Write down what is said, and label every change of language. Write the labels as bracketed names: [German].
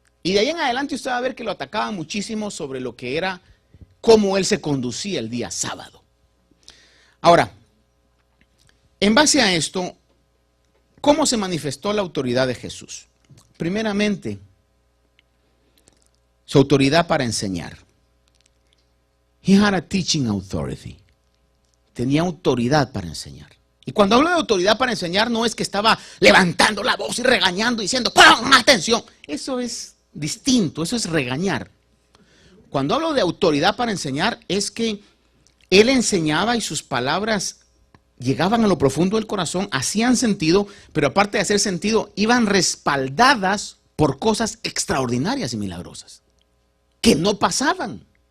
[Spanish] Y de ahí en adelante usted va a ver que lo atacaba muchísimo sobre lo que era cómo él se conducía el día sábado. Ahora, en base a esto, ¿cómo se manifestó la autoridad de Jesús? Primeramente, su autoridad para enseñar. [English] He had a teaching authority. [Spanish] Tenía autoridad para enseñar. Y cuando hablo de autoridad para enseñar, no es que estaba levantando la voz y regañando, diciendo, ¡pum! ¡Atención! Eso es distinto, eso es regañar. Cuando hablo de autoridad para enseñar, es que él enseñaba y sus palabras llegaban a lo profundo del corazón, hacían sentido, pero aparte de hacer sentido, iban respaldadas por cosas extraordinarias y milagrosas, que no pasaban.